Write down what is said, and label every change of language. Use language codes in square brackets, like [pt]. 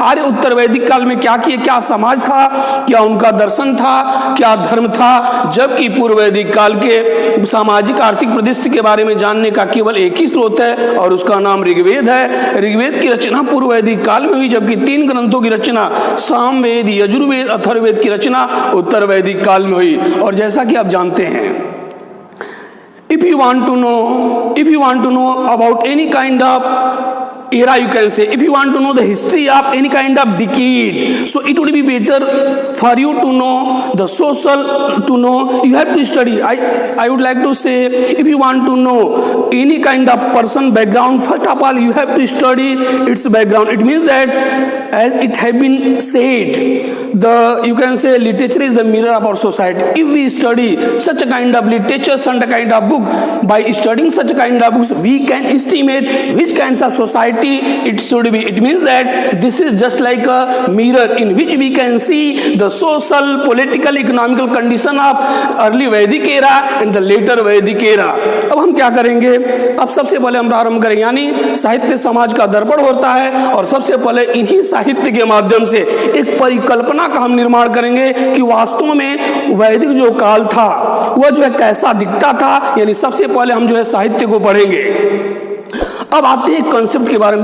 [hi] आर्य उत्तर वैदिक काल में क्या किए, क्या समाज था, क्या उनका दर्शन था, क्या धर्म था। जबकि पूर्व वैदिक काल के सामाजिक, आर्थिक परिदृश्य के बारे में जानने का केवल एक ही स्रोत है और उसका नाम ऋग्वेद है। ऋग्वेद की रचना पूर्व वैदिक काल में हुई, जबकि तीन ग्रंथों की रचना सामवेद, यजुर्वेद, अथर्ववेद की रचना उत्तर वैदिक काल में हुई। और जैसा कि आप जानते हैं, [en] if you want to know about any kind of era, you can say. If you want to know the history of any kind of decade, so it would be better for you to know the social, to know you have to study. I would like to say, if you want to know any kind of person background, first of all you have to study its background. It means that, as it has been said, you can say literature is the mirror of our society. If we study such a kind of literature, such a kind of book, by studying such a kind of books, we can estimate which kinds of society it should be. It means that this is just like a mirror in which we can see the social, political, economical condition of early Vedic era and the later Vedic era. [hi] अब हम क्या करेंगे? अब सबसे पहले हम प्रारंभ करेंगे, यानी साहित्य समाज का दर्पण होता है, और सबसे पहले इन्हीं साहित्य के माध्यम से एक परिकल्पना का हम निर्माण करेंगे कि वास्तव में वैदिक जो काल था वह जो है कैसा दिखता था। यानी सबसे पहले हम जो है साहित्य को पढ़ेंगे। अब आते हैं कंसेप्ट के बारे में।